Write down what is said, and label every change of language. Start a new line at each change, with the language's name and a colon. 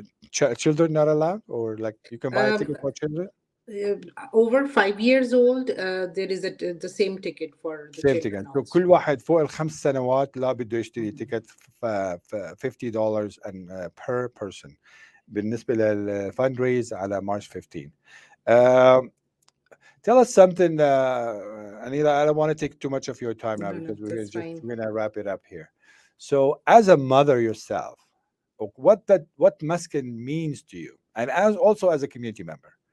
English: Children not allowed, or like you can buy a ticket for children? Over 5 years old, there is the same ticket for the same children ticket. So also.
Arabic: كل واحد فوق الخمس سنوات لا بده يشتري تيكت $50
English: and per person
Arabic: بالنسبة للفند ريز على March 15.
English: Tell us something, Anila. I don't want to take too much of your time now because we're going to wrap it up here. So as a mother yourself, what مسكن means to you, and also as a community member?